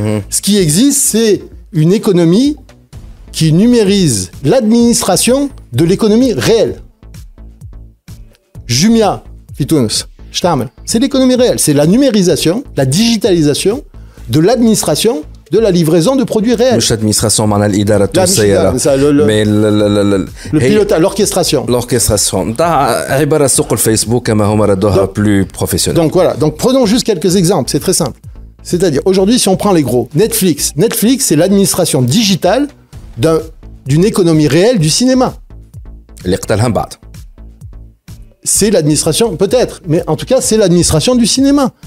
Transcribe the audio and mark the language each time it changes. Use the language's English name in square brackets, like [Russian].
[French] Ce qui existe, c'est une économie qui numérise l'administration de l'économie réelle. Jumia, Fitounes, c'est l'économie réelle. C'est la numérisation, la digitalisation de l'administration de la livraison de produits réels. [Arabic] مش l'administration, معناها الإدارة التونسية. [French] mais le pilotage, l'orchestration. L'orchestration. [Arabic] نتاع عبارة سوق الفيسبوك كما هما ردوها [French] plus professionnel. Donc voilà, donc prenons juste quelques exemples, c'est très simple. C'est-à-dire, aujourd'hui, si on prend les gros, Netflix, c'est l'administration digitale d'une économie réelle du cinéma. [Arabic] اللي قتلها بعد. [French] C'est l'administration, peut-être, mais en tout cas, c'est l'administration du cinéma.